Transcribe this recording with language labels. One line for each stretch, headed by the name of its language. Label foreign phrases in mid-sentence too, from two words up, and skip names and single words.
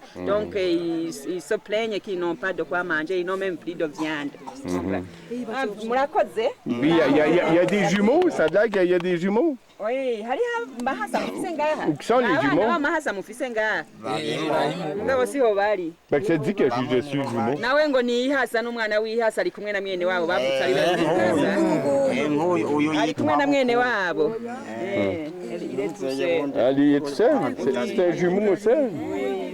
French: Donc, ils se plaignent qu'ils n'ont pas de quoi manger, ils n'ont même plus de viande. Oui, il y a des jumeaux, ça a l'air qu'il y a des jumeaux. Oui, Où sont les jumeaux? Ça dit que suis jumeau.
Kinyarwanda: nawe ngo ni ihasa n'umwana w'ihasa ari kumwe na mwene wabo bavutse ari babiri ari kumwe na mwene wabo
French: il est tout seul. Ah, il est tout seul. C'est un jumeau seul.